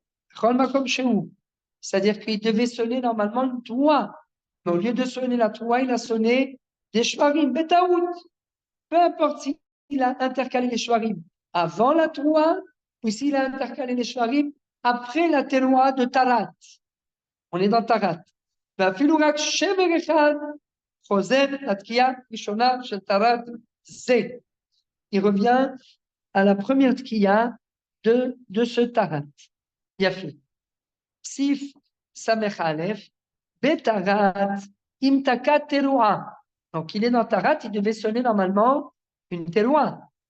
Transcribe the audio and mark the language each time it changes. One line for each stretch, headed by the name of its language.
Hebrew: Bechol makom shehu.
French: C'est-à-dire qu'il devait sonner normalement une troua. Mais au lieu de sonner la troua, il a sonné des shvarim betaout. Peu importe s'il a intercalé les shvarim avant la troua ou s'il a intercalé les shvarim après la teroua de Tarat. On est dans Tarat.
Hebrew: ואפילו רק שבר אחד חוזר לתקיעה ראשונה של טרת זה.
French: Il revient à la première tkiya de ce Tarat. Yafé.
Hebrew: Sif Samech Aleph, Betarat, Imtaka Teroua.
French: Donc il est dans Tarat, il devait sonner normalement une teroua.